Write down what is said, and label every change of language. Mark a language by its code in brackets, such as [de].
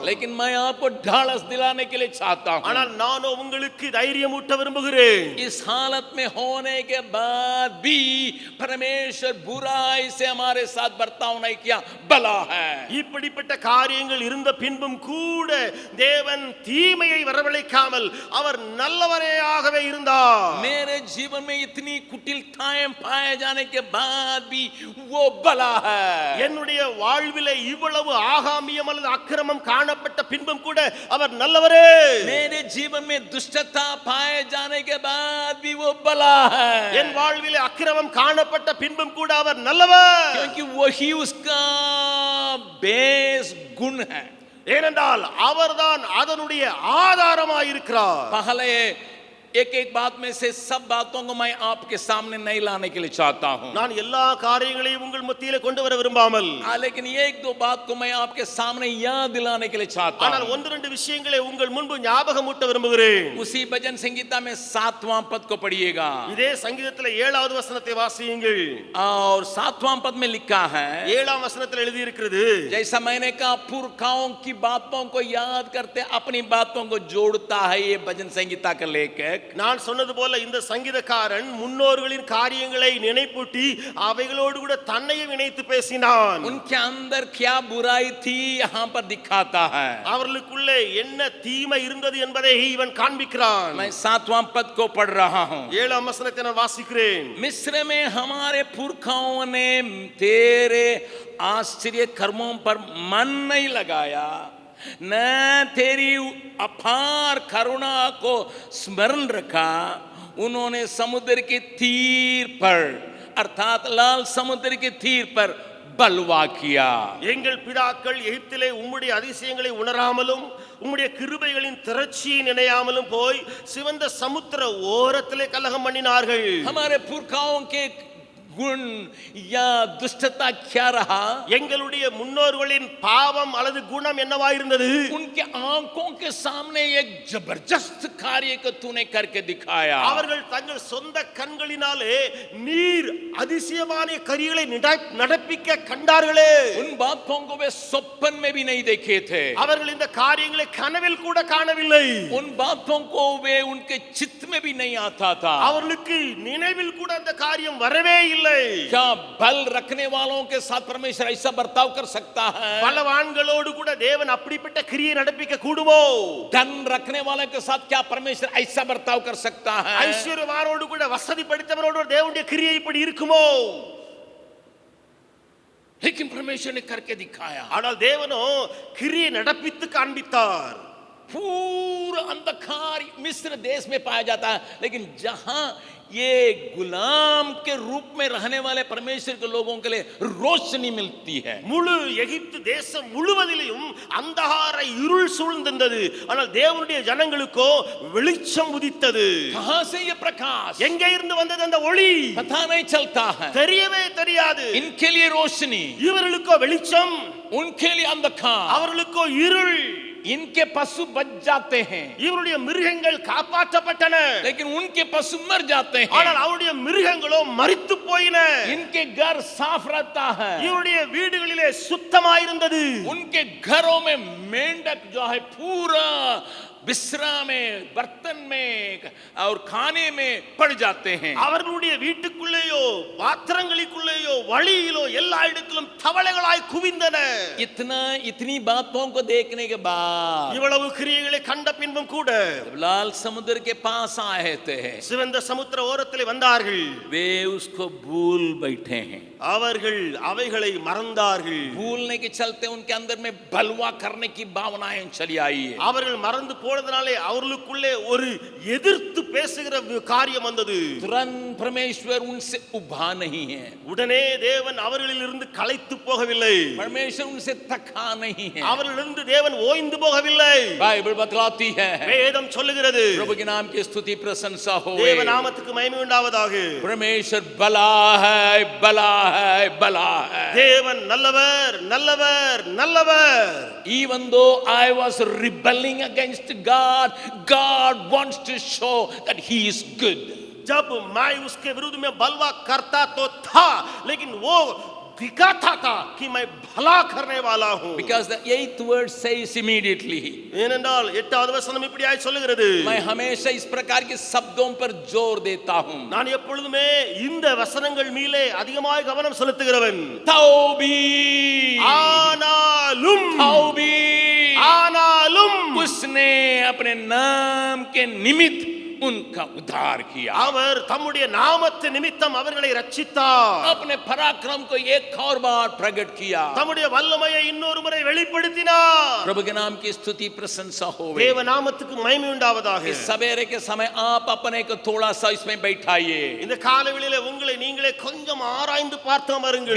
[hi] लेकिन मैं आपको ढालस दिलाने के लिए चाहता हूं, [ta] ஆனால் நானோ உங்களுக்கு தைரியம் ஊட்ட விரும்புகிறேன். [hi] इस हालत में होने के बाद भी परमेश्वर बुराई से हमारे साथ बर्ताव नहीं किया, भला है. [ta] இப்படிப்பட்ட காரியங்கள் இருந்த பின்பும் கூட தேவன் தீமையை வரவழைக்காமல் அவர் நல்லவரேயாகவே இருந்தார். [hi] मेरे जीवन में इतनी कुटिलताएं पाए जाने के बाद भी वो भला है. [ta] என்னுடைய வாழ்விலே இவ்வளவு ஆகாமியம் அல்லது அக்கிரமம் காணப்பட்ட பின்பும் கூட அவர் நல்லவரே. [hi] मेरे जीवन में दुष्टता पाए जाने के बाद भी वो भला है. [ta] என் வாழ்விலே அக்கிரமம் காணப்பட்ட பின்பும் கூட அவர் நல்லவர். [hi] क्योंकि वही उसका बेस गुण है. [ta] ஏனென்றால் அவர்தான் அதனுடைய ஆதாரமாயிருக்கிறார். [hi] पहले एक एक बात में से सब बातों को मैं आपके सामने नहीं लाने के लिए चाहता हूं, [ta] நான் எல்லா காரியங்களையும் உங்கள் மத்தியிலே கொண்டு வர விரும்பாமல், [hi] लेकिन एक दो बात को मैं आपके सामने याद दिलाने के लिए चाहता [ta] ஆனால் [hi] हूं। [ta] ஒன்று ரெண்டு விஷயங்களை உங்கள் முன்பு ஞாபகமூட்ட விரும்புகிறேன். [hi] उसी भजन संगीता में 7वां पद को पढ़िएगा [ta] இதே சங்கீதத்திலே 7வது வசனத்தை வாசியுங்கள். [hi] और 7वां पद में लिखा है, [ta] 7ஆம் வசனத்தில் எழுதி இருக்கிறது, [hi] जैसा मैंने कहा पुरखाओं की बातों को याद करते अपनी बातों को जोड़ता है ये भजन संगीता का लेखक। [ta] நான் சொன்னது போல இந்த சங்கீதக்காரன் முன்னோர்களின் காரியங்களை நினைப்பூட்டி அவைகளோடு கூட தன்னையும் இணைத்து பேசினான். [hi] उनके अंदर क्या बुराई थी यहाँ पर दिखाता है। [ta] அவர்களுக்குள்ளே என்ன தீமை இருந்தது என்பதை இவன் காண்பிக்கிறான். [hi] मैं 7वां पद को पढ़ रहा हूँ। [ta] 7ஆம் வசனத்தை நான் வாசிக்கிறேன். [hi] मिस्र में हमारे पुरखाओं ने तेरे आश्चर्य कर्मों पर मन नहीं लगाया, न तेरी अपार करुणा को स्मरण रखा। उन्होंने समुद्र के तीर पर अर्थात लाल समुद्र के तीर पर बलवा किया। [ta] எங்கள் பிதாக்கள் எகிப்திலே உம்முடைய அதிசயங்களை உணராமலும் உம்முடைய கிருபைகளின் திரட்சியை நினையாமலும் போய் சிவந்த சமுத்திர ஓரத்திலே கலகம் பண்ணினார்கள். [hi] हमारे पुरखाओं के गुण या दुष्टता क्या रहा? [ta] எங்களுடைய முன்னோர்களின் பாவம் அல்லது குணம் என்னவாயிருந்தது? [hi] उनके आंखों के सामने एक जबरदस्त कार्य को तूने करके दिखाया। [ta] அவர்கள் தங்கள் சொந்த கண்களினாலே நீர் அதிசயமான காரியங்களை நடப்பிக்க கண்டார்களே. [hi] उन बातों को वे स्वप्न में भी नहीं देखे थे। [ta] அவர்கள் இந்த காரியங்களை கனவில் கூட காணவில்லை. [hi] उन बातों को वे उनके चित्त में भी नहीं आता था। [ta] அவர்களுக்கு நினைவில் கூட அந்த காரியம் வரவே இல்லை. [hi] क्या बल रखने वालों के साथ परमेश्वर ऐसा बर्ताव कर सकता है? [ta] பலவான்களோடு கூட தேவன் அப்படிப்பட்ட கிரியை நடப்பிக்க கூடுமோ? [hi] धन रखने वालों के साथ क्या परमेश्वर ऐसा बर्ताव कर सकता है? [ta] ஐஸ்வர்யவானோடு கூட வசதி படைத்தவரோடு தேவனுடைய கிரியை இப்படி இருக்குமோ? [hi] लेकिन परमेश्वर ने करके दिखाया। [ta] ஆனால் தேவனோ கிரியை நடப்பித்து காண்பித்தார். [hi] पूरा अंधकार मिस्र देश में पाया जाता है, लेकिन जहां ये गुलाम के रूप में रहने वाले परमेश्वर के लोगों के लिए रोशनी मिलती है। [ta] முழு எகிப்து தேசம் முழுவதிலும் அந்தகார இருள் சூழ்ந்திருந்தது. ஆனால் தேவனுடைய ஜனங்களுக்கோ வெளிச்சம் உதித்தது. [hi] कहां से ये प्रकाश? [ta] எங்கே இருந்து வந்தது அந்த ஒளி? [hi] पता नहीं चलता है। [ta] தெரியவே தெரியாது. [hi] इनके लिए रोशनी, [ta] இவர்களுக்கோ வெளிச்சம், [hi] उनके लिए अंधकार। [ta] அவர்களுக்கோ இருள். [hi] इनके पशु बच जाते हैं, [ta] இவருடைய மிருகங்கள் காப்பாற்றப்பட்டன. [hi] लेकिन उनके पशु मर जाते हैं। [ta] ஆனால் அவருடைய மிருகங்களோ மரித்து போயின. [hi] इनके घर साफ रहता है, [ta] இவருடைய வீடுகளிலே சுத்தமாயிருந்தது. [hi] उनके घरों में मेंढक जो है पूरा विश्राम में, बर्तन में और खाने में पड़ जाते हैं। [ta] அவர்களுடைய வீட்டுக்குள்ளேயோ பாத்திரங்களுக்குள்ளேயோ வழியிலோ எல்லா இடத்திலும் தவளைகளாய் குவிந்தன. [hi] इतनी बातों को देखने के बाद [ta] இவ்வளவு கிரியைகளை கண்ட பின்பும் கூட [hi] जब लाल समुद्र के पास आए थे, [ta] சிவந்த சமுத்திர ஓரத்திலே வந்தார்கள். [hi] वे उसको भूल बैठे हैं। [ta] அவர்கள் அவைகளை மறந்தார்கள். [hi] भूलने के चलते उनके अंदर में बलवा करने की भावनाएं चली आई है। [ta] அவர்கள் மறந்து போனதனாலே அவர்களுக்குள்ளே ஒரு எதிர்த்து பேசுகிற காரியம் வந்தது. [hi] तुरंत परमेश्वर उनसे उभा नहीं है, [ta] உடனே தேவன் அவர்களிலிருந்து களைத்து போகவில்லை. [hi] परमेश्वर उनसे थका नहीं है। [ta] அவர்களிலிருந்து தேவன் ஓய்ந்து போகவில்லை. [hi] बाइबल बतलाती है, [ta] வேதம் சொல்லுகிறது. [hi] प्रभु के नाम की स्तुति प्रशंसा हो। [ta] தேவ நாமத்துக்கு மகிமை உண்டாவதாக. [hi] परमेश्वर बला है, बला है, बला है। [ta] தேவன் நல்லவர், நல்லவர், நல்லவர். [en] Even though I was rebelling against God, God wants to show that He is good. [hi] जब मैं उसके विरुद्ध में बलवा करता तो था, लेकिन वो दिखाता था कि मैं भला करने वाला हूं. [en] Because the 8th word says immediately. [ta] ஏனென்றால் 8வது வசனம் இப்படியாய் சொல்லுகிறது. [hi] मैं हमेशा इस प्रकार के शब्दों पर जोर देता हूं। [ta] நான் எப்பொழுதுமே இந்த வசனங்கள் மீது அதிகமாக கவனம் செலுத்துகிறவன். [hi] तौबी, [ta] ஆனாலும், [hi] तौबी, [ta] ஆனாலும் [hi] उसने अपने नाम के निमित्त उनका उद्धार किया। [ta] அவர் தம்முடைய நாமத்து நிமித்தம் அவர்களை ரட்சித்தார். [hi] अपने पराक्रम को एक और बार प्रकट किया, [ta] தம்முடைய வல்லமையை இன்னொரு முறை வெளிப்படுத்தினார். [hi] प्रभु के नाम की स्तुति प्रशंसा हो। [ta] தேவ நாமத்துக்கு மகிமை உண்டாவதாக. [hi] इस सवेरे के समय आप अपने को थोड़ा सा इसमें बैठाइए। [ta] இந்த காலவெளியிலே உங்களை நீங்களே கொஞ்சம் ஆராய்ந்து பார்த்து அமருங்கள்.